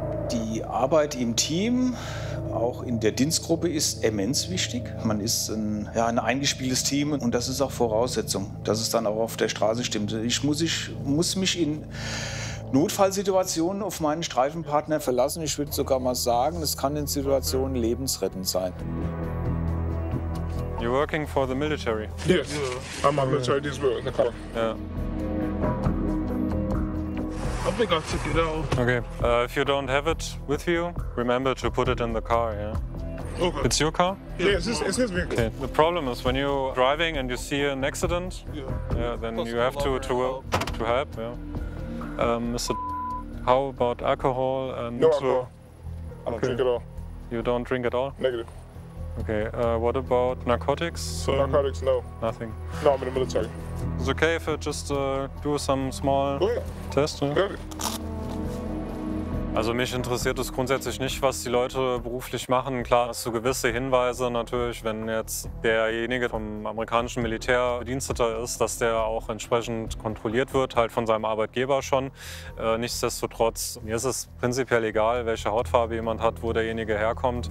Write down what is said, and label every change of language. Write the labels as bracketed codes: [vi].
[de] Die Arbeit im Team, auch in der Dienstgruppe, ist immens wichtig. Man ist ein eingespieltes Team und das ist auch Voraussetzung, dass es dann auch auf der Straße stimmt. Ich muss mich in Notfallsituationen auf meinen Streifenpartner verlassen. Ich würde sogar mal sagen, es kann in Situationen lebensrettend sein. [en] You're working for the military? Yes, I'm a military dispatcher in the car. Yeah. I think I took it out. Okay. If you don't have it with you, remember to put it in the car, yeah? Okay. It's your car? Yeah, it's his vehicle. Okay. The problem is when you're driving and you see an accident, yeah then you have to help, yeah? Mr. How about alcohol and... No alcohol. I don't drink at all. You don't drink at all? Negative. Okay. What about narcotics? Narcotics, no. Nothing? No, I'm in the military. It's okay if I just do some small test. Yeah. [de] Also mich interessiert es grundsätzlich nicht, was die Leute beruflich machen. Klar, hast du gewisse Hinweise natürlich, wenn jetzt derjenige vom amerikanischen Militär Bediensteter ist, dass der auch entsprechend kontrolliert wird, halt von seinem Arbeitgeber schon. Nichtsdestotrotz, mir ist es prinzipiell egal, welche Hautfarbe jemand hat, wo derjenige herkommt.